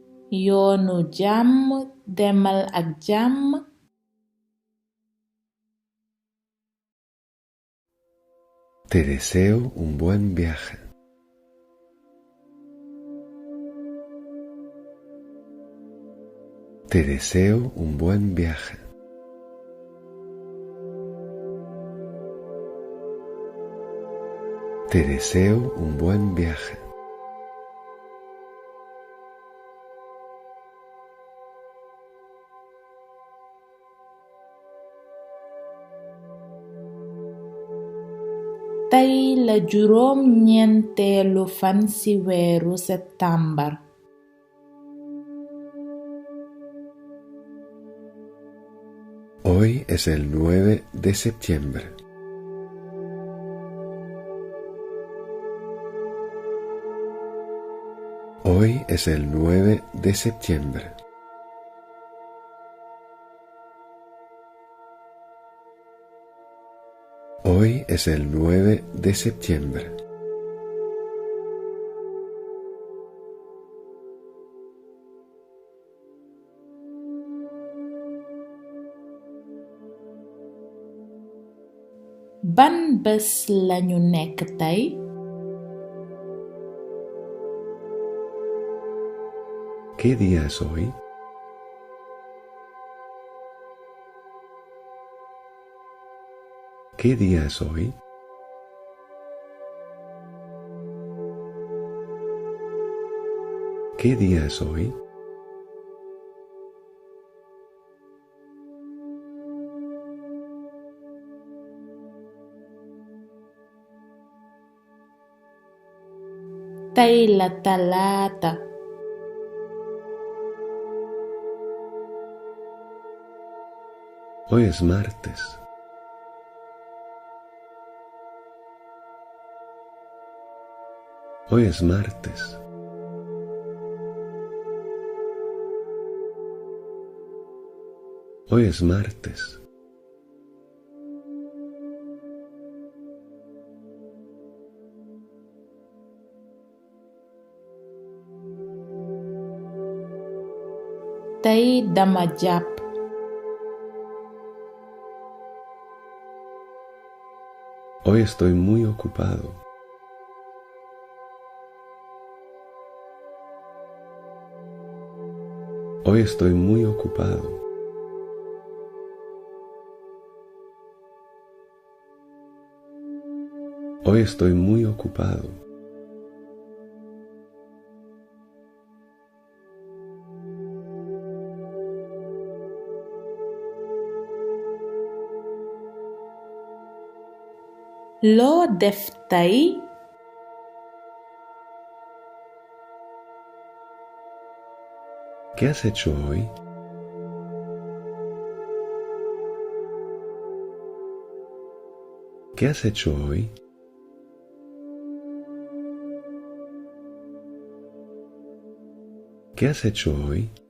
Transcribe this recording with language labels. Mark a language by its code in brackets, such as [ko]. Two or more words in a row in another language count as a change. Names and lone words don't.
[wo] yoonu jàmm demal ak jàmm. [es] Te deseo un buen viaje. Te deseo un buen viaje. Te deseo un buen viaje. [wo] Tey la juróom ñeenteelu fan ci weeru septambar. [es] Hoy es el 9 de septiembre. Hoy es el 9 de septiembre. Hoy es el 9 de septiembre. [wo] Ban bés lañu nekk tey? [es] ¿Qué día es hoy? ¿Qué día es hoy? ¿Qué día es hoy? [wo] Tey la talaata. [es] Hoy es martes. Hoy es martes. Hoy es martes. [wo] Tey dama jàpp. [es] Hoy estoy muy ocupado. Hoy estoy muy ocupado. Hoy estoy muy ocupado. [wo] Loo def tey? [es] ¿Qué has hecho hoy? ¿Qué has hecho hoy? ¿Qué has hecho hoy?